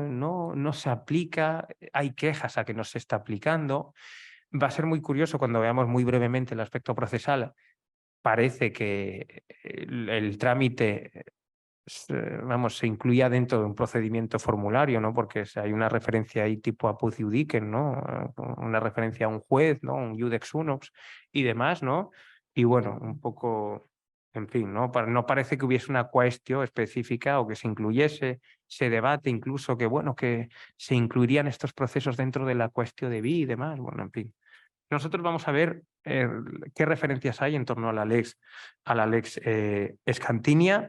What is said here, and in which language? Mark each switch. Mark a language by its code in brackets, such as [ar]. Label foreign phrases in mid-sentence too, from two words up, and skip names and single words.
[es] No se aplica, hay quejas a que no se está aplicando. Va a ser muy curioso cuando veamos muy brevemente el aspecto procesal. Parece que el trámite se incluía dentro de un procedimiento formulario, ¿no? Porque hay una referencia ahí tipo [la] apud iudicem, [es] ¿no? Una referencia a un juez, ¿no? Un [la] iudex unox [es] y demás, ¿no? Y bueno, un poco, en fin, ¿no? No parece que hubiese una cuestión específica o que se incluyese, se debate incluso que, bueno, que se incluirían estos procesos dentro de la cuestión de vi y demás, bueno, en fin. Nosotros vamos a ver qué referencias hay en torno a la [la] lex escantinia.